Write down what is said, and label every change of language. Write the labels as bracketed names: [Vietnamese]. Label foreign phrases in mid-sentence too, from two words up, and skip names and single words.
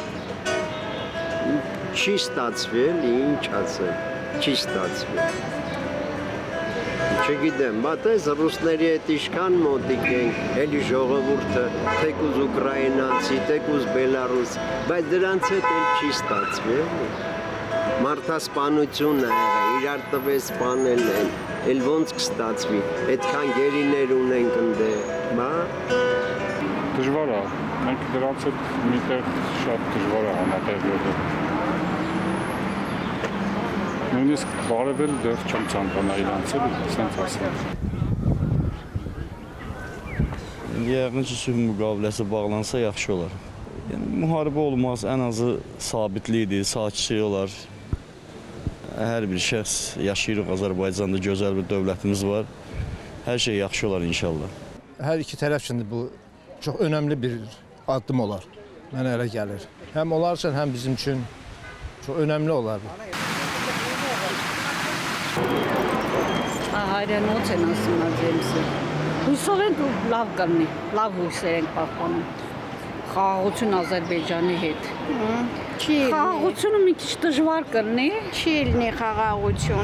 [Armenian] չի ստացվել, ինչ ասել, չի ստացվել։ Չգիտեմ, բայց ռուսների հետ իշքան մոտիկ ենք, էլի ժողովուրդը, թեկուզ ուկրաինացի, թեկուզ բելարուս, բայց դրանց հետ էլ չի ստացվել։ Մարդասպանություն է եղել, իրար տվես սպանել են, էլ ոնց կստացվի, այդքան գերիներ ունենք ընդեղ, բա։ Դժվար է, մենք դրանց հետ միտեղ շատ դժվար է համատեղվելը։ Նույնիսկ բարևել դեռ չեմ ցանկանա իրանցել, սենց ասեմ։ [Azerbaijani] Yəqin ki, sülh müqaviləsi bağlansa yaxşı olar. Yəni, müharibə olmaz, ən azı sabitlikdir, sakitlik olar. Hər bir şəxs yaşayırıq Azərbaycanda, gözəl bir dövlətimiz var. Hər şey yaxşı olar inşallah. hər iki tərəf üçün bu çox önəmli bir addım olar. Mənə elə gəlir. Həm onlar üçün, həm bizim üçün çox önəmli olar bu. [Armenian] Հայրենոց են ասում Աջեմսը։ Հույսով ենք լավ կլինի, լավ հույսեր ենք պահպանում։ Խաղաղություն Ադրբեջանի հետ։ Խաղաղությունը մի քիչ դժվար կլինի։ Չի լինի խաղաղություն։